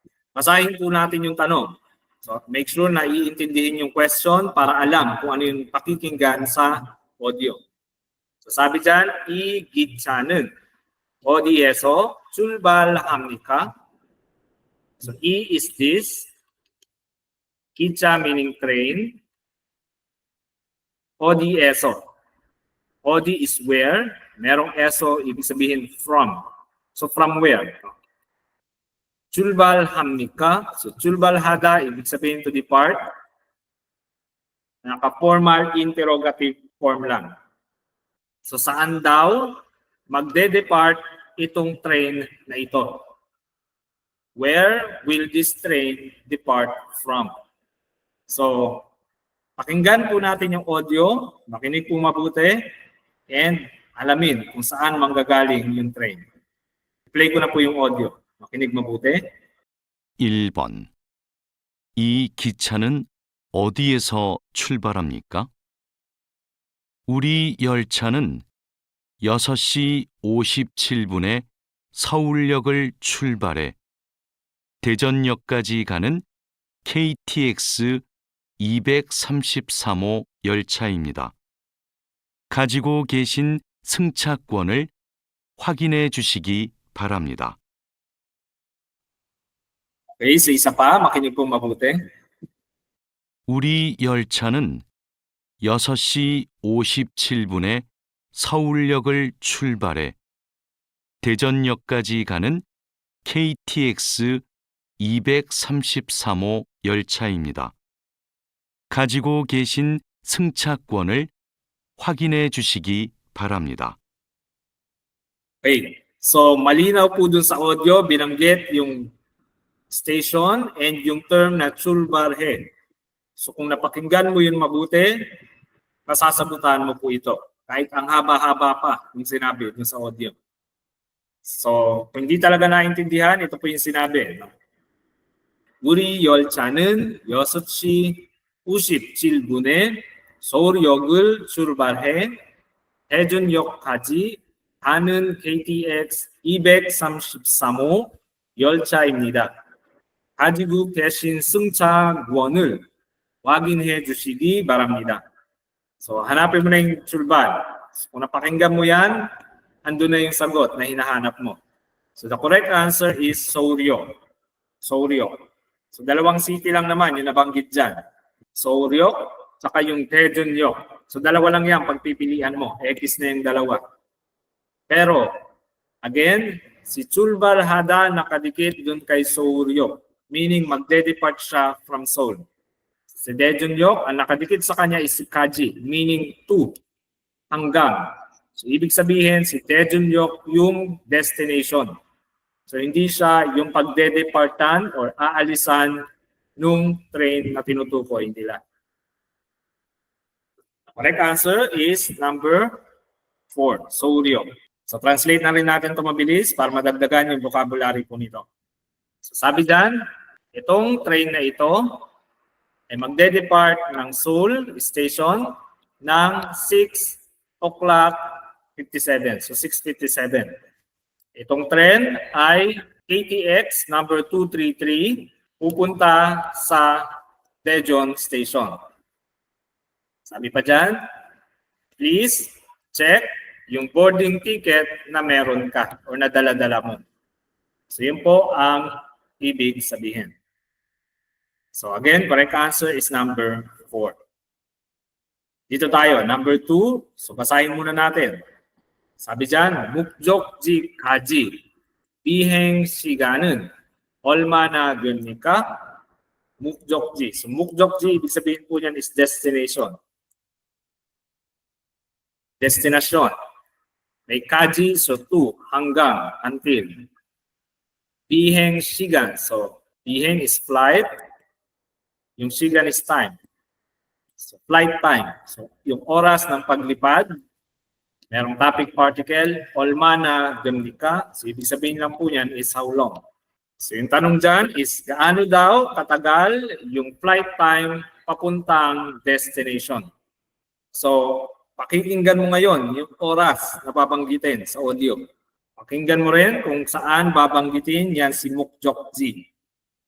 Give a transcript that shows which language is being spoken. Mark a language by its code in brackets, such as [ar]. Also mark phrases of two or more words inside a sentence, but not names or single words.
[tl] Basahin po natin yung tanong. So [en] make sure [tl] na iintindihin yung question para alam kung ano yung pakikinggan sa audio. So sabi dyan, [ko] 이 기차는 어디에서 출발합니까? [en] So E is this, 기차 meaning train, [ko] 어디에서. [en] 어디 is where, [tl] merong eso, ibig sabihin from. [en] So from where? [ko] 출발합니까? So 출발하다, [tl] ibig sabihin [en] to depart. [tl] Naka- [en] formal interrogative form [tl] lang. So saan daw magde-depart itong train na ito? [en] Where will this train depart from? [tl] So pakinggan po natin yung audio, makinig po mabuti, and alamin kung saan manggagaling yung train. Play ko na po yung audio. makinig mabuti. [ko] 1번. 이 기차는 어디에서 출발합니까? 우리 열차는 6시 57분에 서울역을 출발해 대전역까지 가는 KTX 233호 열차입니다. 가지고 계신 승차권을 확인해 주시기 바랍니다. [tl] Okay, so isa pa, makinig po mabuti. [ko] 우리 열차는 6시 57분에 서울역을 출발해 대전역까지 가는 KTX 233호 열차입니다. 가지고 계신 승차권을 확인해 주시기 바랍니다. [tl] Okay, so malinaw po dun sa audio, binanggit yung station and yung term na 출발해. So kung napakinggan mo yun mabuti, masasagutan mo po ito. Kahit ang haba-haba pa yung sinabi dun sa audio. So kung hindi talaga naintindihan, ito po yung sinabi. [ko] 우리 열차는 6시 57분에 서울역을 출발해 대전역까지 가는 KTX 233호 열차입니다. 가지고 계신 승차권을 확인해 주시기 바랍니다. [tl] So hanapin mo na yung 출발. So, kung napakinggan mo yan, andun na yung sagot na hinahanap mo. [en] So the correct answer is Souryo. Souryo. [tl] So dalawang city lang naman yung nabanggit dyan. Souryo, saka yung Daejeonyeok. So dalawa lang yan pagpipilian mo. X na yung dalawa. Pero, again, si 출발하다 nakadikit dun kay Souryo. Meaning magde-depart siya from Seoul. Si Daejeonyeok, ang nakadikit sa kanya is si Kaji, meaning to, hanggang. So ibig sabihin, si Daejeonyeok yung destination. So hindi siya yung pagde-departan or aalisan nung train na tinutukoy nila. [en] The correct answer is number 4, Souryo. [tl] So translate na rin natin ito mabilis para madagdagan yung vocabulary po nito. So sabi dyan, itong train na ito ay magde-depart ng Seoul Station ng 6 o'clock 57. So 6:57. Itong train ay KTX number 233 pupunta sa Daejeon Station. Sabi pa dyan, [en] please check [tl] yung [en] boarding ticket [tl] na meron ka o na dala-dala mo. So yun po ang ibig sabihin. [en] So again, correct answer is number 4. [tl] Dito tayo, number 2. So basahin muna natin. Sabi dyan, [ko] 목적지까지 비행 시간은 얼마나 됩니까? 목적지. So 목적지, [tl] ibig sabihin po niyan is destination. [en] Destination. [tl] May kaji, so to, hanggang, [en] until. 비행 시간, so 비행 is flight. Yung sigan is time. So flight time. [tl] So yung oras ng paglipad, merong [en] topic particle, [ko] 얼마나 됩니까? [tl] So ibig sabihin lang po niyan is [en] how long. [tl] So yung tanong dyan is gaano daw katagal yung [en] flight time [tl] papuntang destination. So pakinggan mo ngayon yung oras na babanggitin sa audio. Pakinggan mo rin kung saan babanggitin yan si 목적지.